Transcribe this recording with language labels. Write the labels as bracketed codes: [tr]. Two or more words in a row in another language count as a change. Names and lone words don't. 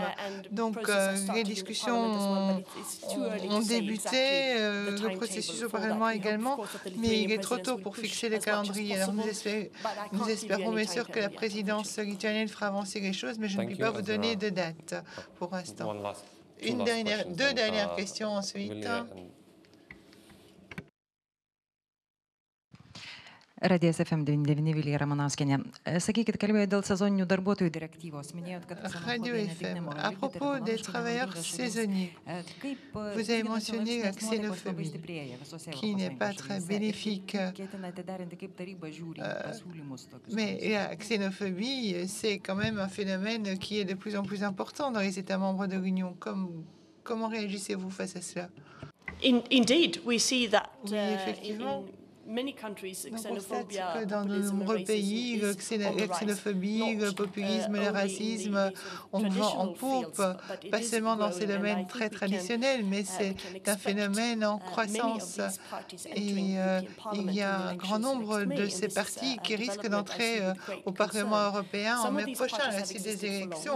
[fr] Donc, les discussions ont débuté, le processus au Parlement également, mais il est trop tôt pour fixer le calendrier. Alors, nous espérons bien sûr que la présidence lituanienne fera avancer les choses, mais je ne puis pas vous donner de date pour l'instant. Deux dernières questions ensuite. [lt] Radijas FM 99 Vilija Ramanauskienė. Sakykit, kalbėjote dėl sezoninių darbuotojų direktyvos. Minėjot, kad [fr] Radio FM, à propos des travailleurs saisonniers, vous avez mentionné la xénophobie, qui n'est pas très bénéfique. Mais la xénophobie, c'est quand même un phénomène qui est de plus en plus important dans les États membres de l'Union. Comment réagissez-vous face à cela? [en] Indeed, we see that [fr] effectivement. On constate que dans de nombreux pays, la xénophobie, le populisme, le racisme, on vend en poupe, pas seulement dans ces domaines très traditionnels, mais c'est un phénomène en croissance. Et il y a un grand nombre de ces partis qui risquent d'entrer au Parlement européen en mai prochain, à la suite des élections.